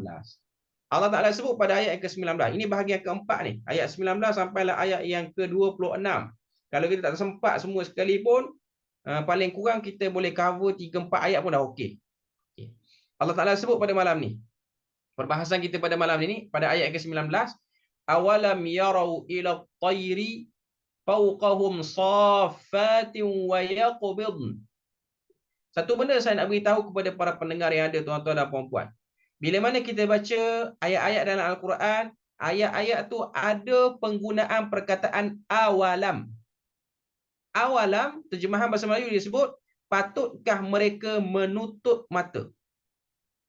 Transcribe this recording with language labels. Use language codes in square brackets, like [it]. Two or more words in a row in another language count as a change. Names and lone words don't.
[ms] Allah Ta'ala sebut pada ayat yang ke-19. Ini bahagian keempat ni. Ayat 19 sampailah ayat yang ke-26. Kalau kita tak sempat semua sekali pun, paling kurang kita boleh cover 3-4 ayat pun dah okey. Okay. Allah Ta'ala sebut pada malam ni. Perbahasan kita pada malam ini, pada ayat ke-19. [ar] أولم يروا إلى الطير فوقهم صافات ويقبضن. [ms] Satu benda saya nak beritahu kepada para pendengar yang ada, tuan-tuan dan puan-puan. Bila mana kita baca ayat-ayat dalam Al-Quran, ayat-ayat tu ada penggunaan perkataan awalam. Awalam, terjemahan bahasa Melayu dia sebut, patutkah mereka menutup mata?